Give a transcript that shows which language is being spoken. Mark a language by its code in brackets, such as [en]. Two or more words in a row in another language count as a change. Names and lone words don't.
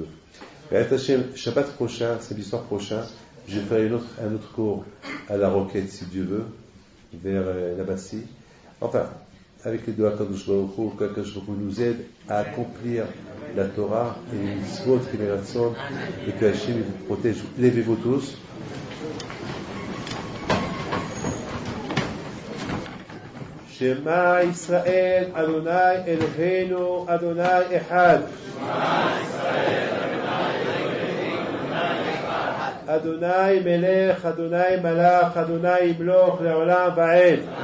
[he] בעזרת השם, [fr] Shabbat prochain, samedi soir prochain, je ferai un autre cours à la Roquette, si Dieu veut, vers la Bastille. Enfin, avec les deux [he] הקדוש ברוך הוא, [fr] qu' [he] הקדוש ברוך הוא [fr] nous aide à accomplir la Torah et les mitzvot qui les rassemblent, et que Hachem vous protège. Levez-vous tous. [he] שמע ישראל ה' אלהינו ה' אחד. ה' מלך ה' מלך ה' ימלוך לעולם ועד.